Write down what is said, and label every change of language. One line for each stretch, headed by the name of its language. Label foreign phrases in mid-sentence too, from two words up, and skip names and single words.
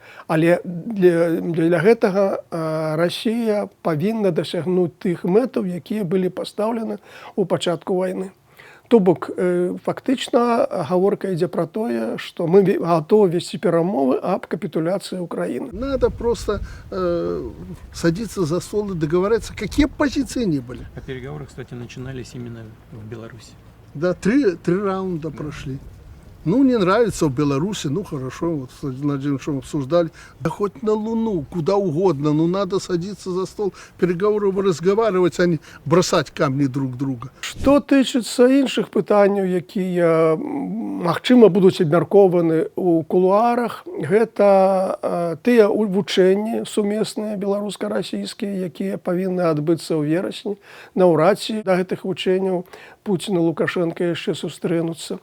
Belarusian: Але для гэтага Расія павінна дасягнуць тых мэтаў, якія былі пастаўлены ў пачатку вайны. То бок, фактычна гаворка ідзе пра тое, што мы гатовы весці перамовы аб капітуляцыі Украины.
Russian: Надо просто садиться за стол и договориться, какие бы позиции ни были. А переговоры, кстати, начинались именно в Беларуси. Да, три раунда прошли. Ну, не нравится в Беларуси, ну, хорошо, вот с Владимиром обсуждали. Да хоть на Луну, куда угодно, но надо садиться за стол переговоров и разговаривать, а не бросать камни друг друга.
Belarusian: Што тычыцца іншых пытанняў, якія, магчыма, будуць абмяркоўваны ў кулуарах, гэта тыя вучэнні сумесныя беларуска-расійскія, якія павінны адбыцца ў верасні. Наўрад ці да гэтых вучэнняў Пуцін і Лукашенко яшчэ сустрэнуцца.